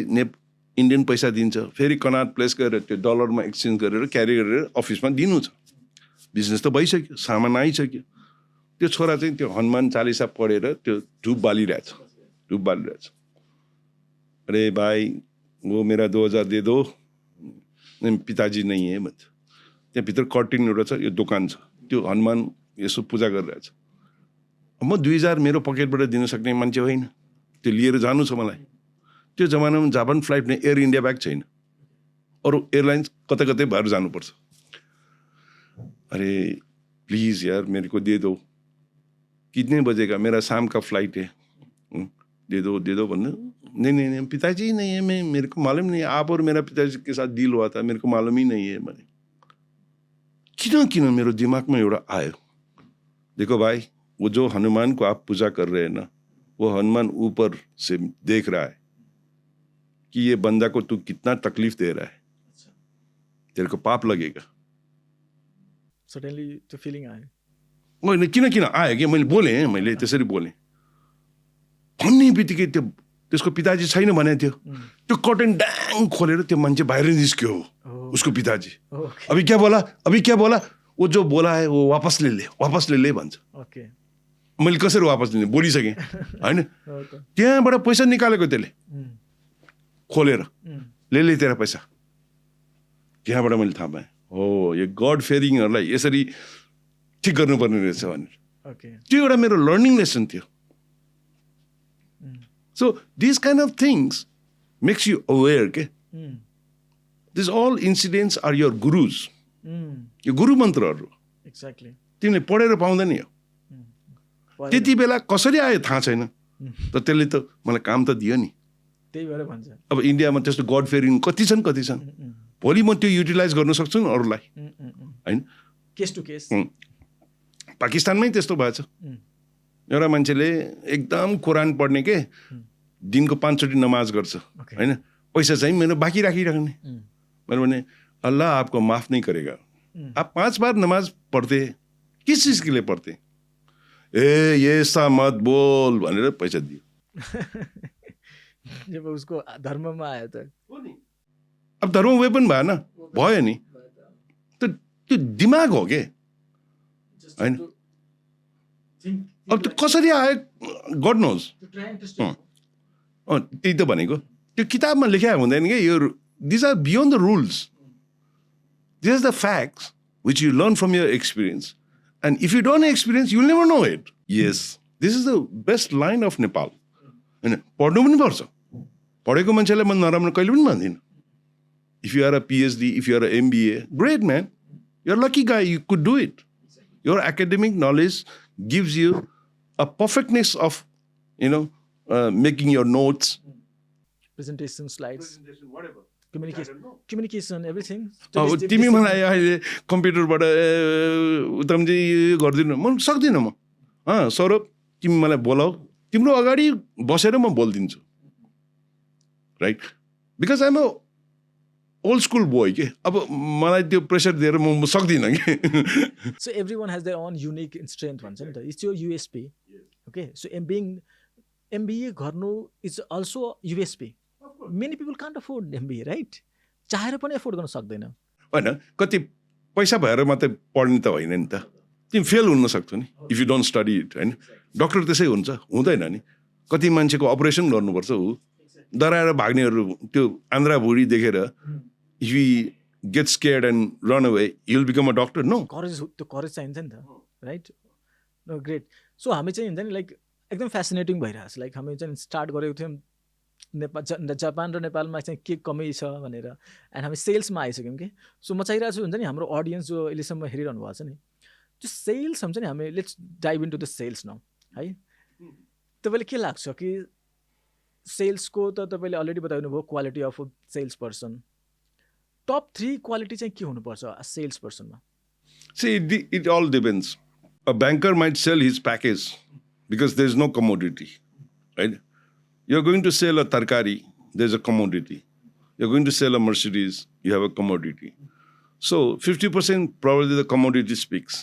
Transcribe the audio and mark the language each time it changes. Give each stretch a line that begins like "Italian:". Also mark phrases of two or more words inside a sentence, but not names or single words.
Nepali: इन्डियन पैसा दिन्छ फेरि कनाट प्लेस गरेर त्यो डलरमा एक्सचेन्ज गरेर क्यारी गरेर अफिसमा दिनु छ बिजनेस त भइसक्यो, सामान आइसक्यो। त्यो छोरा चाहिँ त्यो हनुमान चालिसा पढेर त्यो धूप बालिरहेछ।
Hindi: अरे भाइ वो मेरा 2000 दे दो, पिताजी नहीं है भन्छ।
Nepali: त्यहाँभित्र कर्टिन एउटा छ, यो दोकान छ, त्यो हनुमान यसो पूजा गरिरहेछ। म 2000 मेरो पकेटबाट दिन सक्ने मान्छे होइन, त्यो लिएर जानु छ मलाई। त्यो जमानामा जापान फ्लाइट एयर इन्डिया ब्याग छैन, अरू एयरलाइन्स कतै कतै भएर जानुपर्छ।
Hindi: अरे प्लीज यार मेरे को दे दो, कितने बजे का, मेरा शाम का फ्लाइट है, दे दो भन्नु। नहीं पिताजी नहीं है, मेरे को मालूम नहीं है, आप और मेरा पिताजी के साथ डील हुआ था, मेरे को मालूम ही नहीं है भने।
Nepali: किन मेरो दिमाग में एउटा आयो,
Hindi: देखो भाई वो जो हनुमान को आप पूजा कर रहे हैं ना, वो हनुमान ऊपर से देख रहा है कि ये बंदा को तू कितना तकलीफ दे रहा है, तेरे को पाप लगेगा।
Nepali: सडनली त्यो फिलिङ आयो। मैले किन आयो कि मैले त्यसरी बोलेँ। भन्ने बित्तिकै त्यसको पिताजी छैन भने थियो, त्यो कर्टेन ड्याङ खोलेर त्यो मान्छे बाहिर निस्क्यो, उसको पिताजी।
Hindi: अभी क्या बोला, वो जो बोला है वो वापस ले ले भन्छ। ओके,
Nepali: मैले कसरी वापस लिने, बोलिसकेँ होइन। त्यहाँबाट पैसा निकालेको त्यसले खोलेर,
Hindi: ले तेरा पैसा।
Nepali: त्यहाँबाट मैले थाहा पाएँ, हो यो
English: God fearingहरूलाई
Nepali: यसरी ठिक गर्नुपर्ने रहेछ भनेर। त्यो एउटा मेरो
English: learning lesson
Nepali: थियो।
English: So these kind of things makes you aware, के these all incidents are your gurus,
Nepali: यो गुरु मन्त्रहरू। एक्ज्याक्टली, तिमीले पढेर पाउँदैन यो। त्यति बेला कसरी आयो थाहा छैन, त त्यसले त मलाई काम त दियो नि। त्यही भएर भन्छ अब इन्डियामा त्यस्तो
English: God fearing
Nepali: कति छन्। भोलि म त्यो युटिलाइज गर्न सक्छु नि अरूलाई, होइन।
English: case to case.
Nepali: पाकिस्तानमै त्यस्तो भएछ। एउटा मान्छेले एकदम कुरान पढ्ने के, दिनको 5 चोटि नमाज गर्छ, होइन, पैसा चाहिँ मेरो बाँकी राखिराख्ने। मैले भने
Hindi: अल्लाह आपको माफ नहीं करेगा, आप 5 बार नमाज पढ़ते, किस चीज के लिए पढ़ते? ये सा मत बोल भनेर पैसा दियो।
Nepali: जब उसको धर्ममा आयो त अब धर्म वे पनि भएन, भयो नि। त त्यो दिमाग हो के, होइन। अब त्यो कसरी आयो
English: God knows.
Nepali: त्यही त भनेको, त्यो किताबमा लेखा हुँदैन कि यो,
English: these are beyond the rules, this are the facts which you learn from your experience, and if you don't experience you will never know it. yes, this is the best line of Nepal, होइन।
Nepali: पढ्नु पनि पर्छ, पढेको मान्छेलाई म नराम्रो कहिले पनि भन्दिनँ।
English: if you are a PhD, if you are a MBA, great man, you are lucky guy, you could do it. your academic knowledge gives you a perfectness of, making your notes, presentation slides, communication, everything.
Nepali: तिमी मलाई अहिले कम्प्युटरबाट उत्तमजी गर्दिनु, म सक्दिनँ। म सौरभ तिमी मलाई बोलाऊ, तिम्रो अगाडि बसेर म बोलिदिन्छु, राइट।
English: because I'm a old school boy
Nepali: के, अब मलाई त्यो प्रेसर दिएर म सक्दिनँ कि।
English: So everyone has their own unique strength
Nepali: भन्छ नि त,
English: it's your USP. Okay, so MBA गर्नु is also USP. Many people can't afford MBA, right?
Nepali: चाहेर पनि एफोर्ड गर्न सक्दैन, होइन। कति पैसा भएर मात्रै पढ्ने त होइन नि त, तिमी फेल हुन सक्छौ नि
English: if you don't study it,
Nepali: होइन। डक्टर त्यसै हुन्छ, हुँदैन नि। कति मान्छेको अपरेसन गर्नुपर्छ, ऊ डराएर भाग्नेहरू, त्यो आन्द्रा भुँडी देखेर,
English: if you get scared and run away, you'll become a doctor. No.
Nepali: करेज, त्यो करेज चाहिन्छ नि त, राइट।
English: no great.
Nepali: सो हामी चाहिँ हुन्छ नि लाइक एकदम फेसिनेटिङ भइरहेको छ। लाइक हामी चाहिँ स्टार्ट गरेको थियौँ जापान र नेपालमा चाहिँ के कमी छ भनेर, एन्ड हामी सेल्समा आइसक्यौँ कि। सो म चाहिरहेको छु हुन्छ नि हाम्रो अडियन्स जो अहिलेसम्म हेरिरहनु भएको छ नि, त्यो सेल्स हुन्छ नि, हामी
English: let's dive into the sales now,
Nepali: है। तपाईँले के लाग्छ कि सेल्सको त तपाईँले अलरेडी बताउनु भयो,
English: quality of sales person,
Nepali: टप 3 क्वालिटी चाहिँ के हुनुपर्छ
English: sales personमा? See, it all depends. A banker might sell his package because there is no commodity, right? You're going to sell a tarkari, there's a commodity. You're going to sell a Mercedes, you have a commodity. So 50% probably the commodity speaks.